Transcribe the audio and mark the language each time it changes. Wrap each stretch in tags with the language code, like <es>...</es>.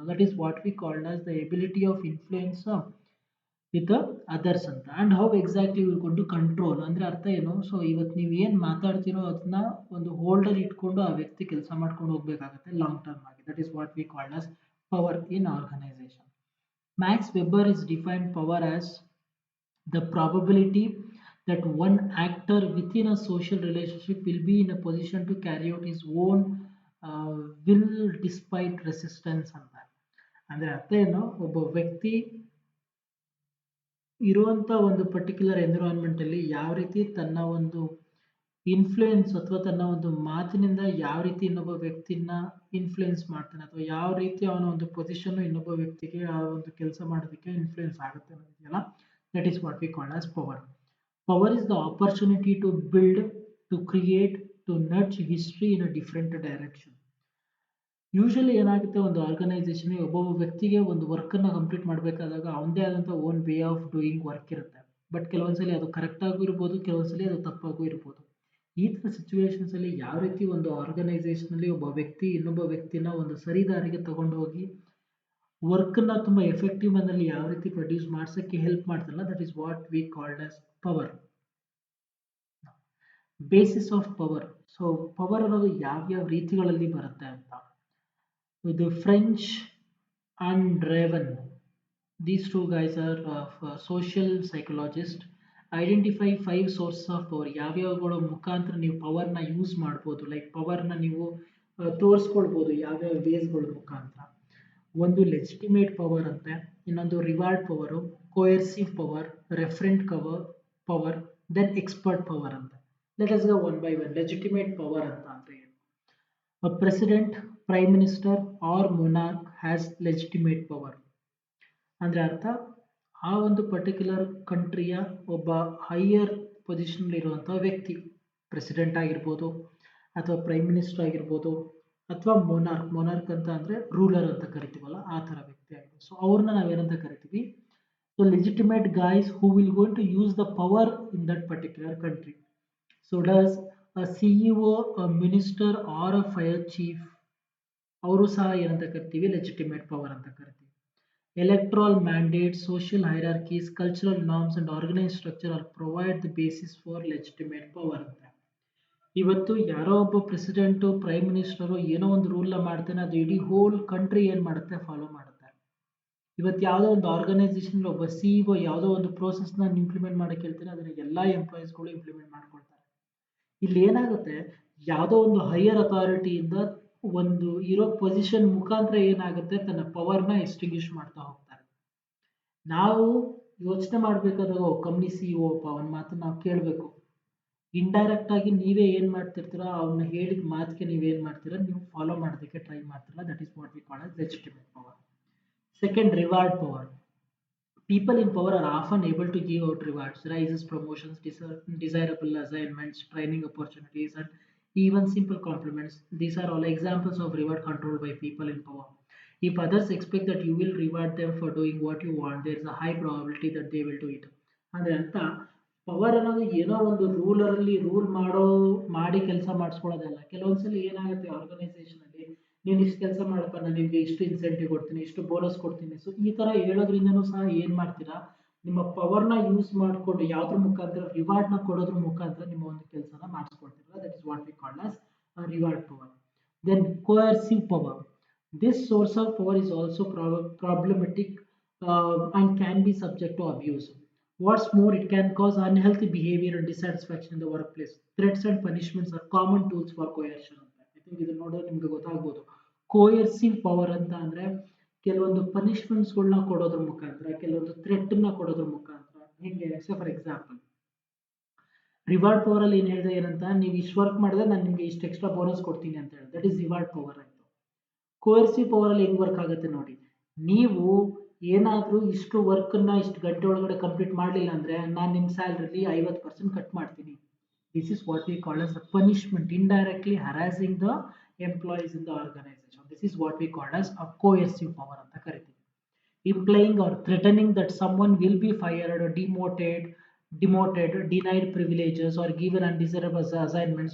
<en>That is what we called as the ability of influence with others ಅಂತ.</en> <kn>And how exactly will ಕೊಂಡು control ಅಂದರೆ ಅರ್ಥ ಏನು, so ಇವತ್ತು ನೀವು ಏನು ಮಾತಾಡ್ತಿರೋ ಅದನ್ನ ಒಂದು ಹೋಲ್ಡರ್ ಇಟ್ಕೊಂಡು ಆ ವ್ಯಕ್ತಿ ಕೆಲಸ ಮಾಡ್ಕೊಂಡು ಹೋಗ್ಬೇಕಾಗತ್ತೆ ಲಾಂಗ್ ಟರ್ಮ್ ಆಗಿ.</kn> <en>That is what we called as power in organization. Max Weber is defined power as the probability that one actor within a social relationship will be in a position to carry out his own will despite resistance ಅಂತ.</en> <kn>ಅಂದ್ರೆ ಅರ್ಥ ಏನು, ಒಬ್ಬ ವ್ಯಕ್ತಿ ಇರುವಂತ ಒಂದು particular environment ಅಲ್ಲಿ ಯಾವ ರೀತಿ ತನ್ನ ಒಂದು ಇನ್ಫ್ಲೂಯೆನ್ಸ್ ಅಥವಾ ತನ್ನ ಒಂದು ಮಾತಿನಿಂದ ಯಾವ ರೀತಿ ಇನ್ನೊಬ್ಬ ವ್ಯಕ್ತಿನ ಇನ್ಫ್ಲೂಯೆನ್ಸ್ ಮಾಡ್ತಾನೆ, ಅಥವಾ ಯಾವ ರೀತಿ ಅವನ ಒಂದು ಪೊಸಿಷನ್ ಇನ್ನೊಬ್ಬ ವ್ಯಕ್ತಿಗೆ ಆ ಒಂದು ಕೆಲಸ ಮಾಡೋದಕ್ಕೆ ಇನ್ಫ್ಲೂಯೆನ್ಸ್ ಆಗುತ್ತೆ ಅನ್ನೋದಿದೆಯಲ್ಲ,</kn> <en>that is what we call as power. Power is the opportunity to build, to create, to nudge history in a different direction.</en> <kn>Usually ಏನಾಗುತ್ತೆ, ಒಂದು ಆರ್ಗನೈಸೇಷನ್ ಒಬ್ಬೊಬ್ಬ ವ್ಯಕ್ತಿಗೆ ಒಂದು ವರ್ಕನ್ನು ಕಂಪ್ಲೀಟ್ ಮಾಡಬೇಕಾದಾಗ ಅವನದೇ ಆದಂಥ own way of doing work ಇರುತ್ತೆ. But ಕೆಲವೊಂದ್ಸಲಿ ಅದು ಕರೆಕ್ಟಾಗೂ ಇರ್ಬೋದು, ಕೆಲವೊಂದ್ಸಲಿ ಅದು ತಪ್ಪಾಗೂ ಇರ್ಬೋದು. ಈ ಥರ ಸಿಚುವೇಶನ್ಸ್ ಅಲ್ಲಿ ಯಾವ ರೀತಿ ಒಂದು ಆರ್ಗನೈಸೇಷನ್ ಅಲ್ಲಿ ಒಬ್ಬ ವ್ಯಕ್ತಿ ಇನ್ನೊಬ್ಬ ವ್ಯಕ್ತಿನ ಒಂದು ಸರಿ ದಾರಿಗೆ ತಗೊಂಡು ಹೋಗಿ ವರ್ಕ್ನ ತುಂಬ ಎಫೆಕ್ಟಿವ್ ಮನಲ್ಲಿ ಯಾವ ರೀತಿ ಪ್ರೊಡ್ಯೂಸ್ ಮಾಡ್ಸೋಕ್ಕೆ help ಮಾಡ್ತಲ್ಲ,</kn> <en>That is what we called as power. Basis of power.</en> <kn>So power ಅನ್ನೋದು ಯಾವ್ಯಾವ ರೀತಿಗಳಲ್ಲಿ ಬರುತ್ತೆ ಅಂತ.</kn> <en>ಇದು French and Raven, these two guys are social psychologists, identify 5 source of power.</en> <kn>ಯಾವ್ಯಾವಗಳ ಮುಖಾಂತರ ನೀವು ಪವರ್ನ ಯೂಸ್ ಮಾಡ್ಬೋದು, ಲೈಕ್ ಪವರ್ನ ನೀವು ತೋರಿಸ್ಕೊಳ್ಬೋದು ಯಾವ್ಯಾವ ವೇಸ್ಗಳ ಮುಖಾಂತರ. ಒಂದು ಲೆಜಿಟಿಮೇಟ್ ಪವರ್ ಅಂತೆ, ಇನ್ನೊಂದು reward power, ಕೋಯರ್ಸಿವ್ power, ರೆಫರೆಂಟ್ power, then expert power ಅಂತ.</kn> <en>Let us go one by one. Legitimate power</en> <kn>ಅಂತ ಅಂದ್ರೆ ಏನು?</kn> <en>A president, prime minister or monarch has legitimate power.</en> <kn>ಅಂದ್ರೆ ಅರ್ಥ, ಆ ಒಂದು ಪರ್ಟಿಕ್ಯುಲರ್ ಕಂಟ್ರಿಯ ಒಬ್ಬ ಹೈಯರ್ ಪೊಸಿಷನ್ ಇರುವಂತಹ ವ್ಯಕ್ತಿ, ಪ್ರೆಸಿಡೆಂಟ್ ಆಗಿರ್ಬೋದು ಅಥವಾ ಪ್ರೈಮ್ ಮಿನಿಸ್ಟರ್ ಆಗಿರ್ಬೋದು ಅಥವಾ ಮೊನಾರ್ಕ್ ಅಂತ ಅಂದ್ರೆ ರೂಲರ್ ಅಂತ ಕರಿತೀವಲ್ಲ, ಆ ಥರ ವ್ಯಕ್ತಿ ಆಗಿರ್ಬೋದು. ಸೊ ಅವ್ರನ್ನ ನಾವೇನಂತ ಕರಿತೀವಿ,</kn> <en>So legitimate guys who will going to use the power in that particular country. So does a CEO, a minister or a fire chief,</en> <kn>ಅವರು ಸಹ ಏನಂತ ಕರಿತೀವಿ,</kn> <en>legitimate power</en> <kn>ಅಂತ ಕರಿತೀವಿ.</kn> <en>Electoral mandates, social hierarchies, cultural norms and organized structure are provide the basis for legitimate power ಅಂತ.</en> <kn>ಇವತ್ತು ಯಾರೋ ಒಬ್ಬ ಪ್ರೆಸಿಡೆಂಟು ಪ್ರೈಮ್ ಮಿನಿಸ್ಟರು ಏನೋ ಒಂದು ರೂಲ್ನ ಮಾಡ್ತಾನೆ, ಅದು ಇಡೀ ಹೋಲ್ ಕಂಟ್ರಿ ಏನು ಮಾಡುತ್ತೆ, ಫಾಲೋ ಮಾಡುತ್ತೆ. ಇವತ್ತು ಯಾವುದೋ ಒಂದು ಆರ್ಗನೈಸೇಷನ್ ಒಬ್ಬ ಸಿಇಒ ಯಾವುದೋ ಒಂದು ಪ್ರೋಸೆಸ್ನ ಇಂಪ್ಲಿಮೆಂಟ್ ಮಾಡಕ್ಕೆ ಹೇಳ್ತಾನೆ, ಅದನ್ನ ಎಲ್ಲ ಎಂಪ್ಲಾಯೀಸ್ಗಳು ಇಂಪ್ಲಿಮೆಂಟ್ ಮಾಡ್ಕೊಳ್ತಾರೆ. ಇಲ್ಲಿ ಏನಾಗುತ್ತೆ, ಯಾವುದೋ ಒಂದು ಹೈಯರ್ ಅಥಾರಿಟಿಯಿಂದ ಒಂದು ಇರೋ ಪೊಸಿಷನ್ ಮುಖಾಂತರ ಏನಾಗುತ್ತೆ, ತನ್ನ ಪವರ್ನ ಎಸ್ಟಿಂಗ್ವಿಷ್ ಮಾಡ್ತಾ ಹೋಗ್ತಾರೆ. ನಾವು ಯೋಚನೆ ಮಾಡಬೇಕಾದಾಗ ಕಂಪ್ನಿ ಸಿಇಒ ಅವನ ಮಾತನ್ನ ನಾವು ಕೇಳಬೇಕು. ಇಂಡೈರೆಕ್ಟ್ ಆಗಿ ನೀವೇ ಏನು ಮಾಡ್ತಿರ್ತೀರೋ ಅವ್ನ ಹೇಳಿದ ಮಾತಿಗೆ ನೀವೇನು ಮಾಡ್ತೀರಾ ನೀವು ಫಾಲೋ ಮಾಡೋದಕ್ಕೆ ಟ್ರೈ ಮಾಡ್ತೀರಾ.</kn> <en>That is what we call as legitimate power. Second, reward power. People in power are often able to give out rewards, raises, promotions, desirable assignments, training opportunities, and even simple compliments. These are all examples of reward controlled by people in power. If others expect that you will reward them for doing what you want, there is a high probability that they will do it.</en> <kn>ಅಂದ್ರೆ ಅಂತ power ಅನ್ನೋದು ಏನೋ ಒಂದು ರೂಲರಲ್ಲಿ rule ಮಾಡಿ ಕೆಲಸ ಮಾಡಿಸ್ಕೊಳ್ಳೋದಲ್ಲ. ಕೆಲವೊಂದ್ಸಲಿ ಏನಾಗುತ್ತೆ organisation ಅಲ್ಲಿ ನೀನು ಇಷ್ಟು ಕೆಲಸ ಮಾಡಪ್ಪ ನಾನು ನಿಮಗೆ ಇಷ್ಟು ಇನ್ಸೆಂಟಿವ್ ಕೊಡ್ತೀನಿ ಇಷ್ಟು ಬೋನಸ್ ಕೊಡ್ತೀನಿ. ಸೊ ಈ ತರ ಹೇಳೋದ್ರಿಂದನೂ ಸಹ ಏನ್ ಮಾಡ್ತೀರಾ ನಿಮ್ಮ ಪವರ್ನ ಯೂಸ್ ಮಾಡಿಕೊಂಡು ಯಾವ್ದ್ರ ಮುಖಾಂತರ ರಿವಾರ್ಡ್ನ ಕೊಡೋದ್ರ ಮುಖಾಂತರ ನಿಮ್ಮ ಒಂದು ಕೆಲಸನ ಮಾಡಿಸ್ಕೊಳ್ತೀರಾ.</kn> <en>That is what we call as reward power. Then coercive power. This source of power is also problematic and can be subject to abuse. What's more, it can cause unhealthy behavior and dissatisfaction in the workplace. Threats and punishments are common tools for coercion.</en> <kn>I think ಇದು ನೋಡಿದ್ರೆ ನಿಮ್ಗೆ ಗೊತ್ತಾಗ್ಬೋದು. ಕೋಯರ್ಸಿವ್ power ಅಂತ ಅಂದ್ರೆ ಕೆಲವೊಂದು ಪನಿಷ್ಮೆಂಟ್ಸ್ಗಳನ್ನ ಕೊಡೋದ್ರ ಮುಖಾಂತರ ಕೆಲವೊಂದು ಥ್ರೆಟ್ನ ಕೊಡೋದ್ರ ಮುಖಾಂತರ ಹೆಂಗೆ ಫಾರ್ ಎಕ್ಸಾಂಪಲ್ ರಿವಾರ್ಡ್ ಪವರ್ ಅಲ್ಲಿ ಏನ್ ಹೇಳಿದೆ ಏನಂತ ನೀವು ಇಷ್ಟು ವರ್ಕ್ ಮಾಡಿದ್ರೆ ನಾನು ನಿಮ್ಗೆ ಇಷ್ಟು ಎಕ್ಸ್ಟ್ರಾ ಬೋನಸ್ ಕೊಡ್ತೀನಿ ಅಂತ ಹೇಳಿ</kn> <en>that is reward power</en> <kn>ಆಯ್ತು. ಕೋಯರ್ಸಿವ್ ಪವರ್ ಅಲ್ಲಿ ಹೆಂಗ್ ವರ್ಕ್ ಆಗುತ್ತೆ ನೋಡಿ, ನೀವು ಏನಾದ್ರೂ ಇಷ್ಟು ವರ್ಕ್ ನ ಇಷ್ಟು ಗಂಟೆ ಒಳಗಡೆ ಕಂಪ್ಲೀಟ್ ಮಾಡಲಿಲ್ಲ ಅಂದ್ರೆ ನಾನು ನಿಮ್ಮ ಸ್ಯಾಲರಿಲಿ 50% ಕಟ್ ಮಾಡ್ತೀನಿ.</kn> <en>This is what we call as a punishment, indirectly harassing the employees in the organization. This is what we call as a coercive power</en> <kn>ಅಂತ ಕರಿತೀವಿ.</kn> <en>Implying or threatening that someone will be fired or demoted, denied privileges or given undesirable assignments.</en>